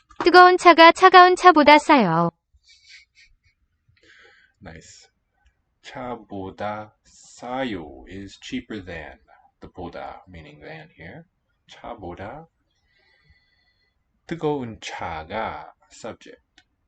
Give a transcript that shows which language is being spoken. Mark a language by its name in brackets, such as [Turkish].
[Korean] 뜨거운 차가 차가운 차보다 싸요. [English] Nice. [Korean] 차보다 싸요 [English] is cheaper than. The 보다 meaning than here. [Korean] 차보다. 뜨거운 차가 subject.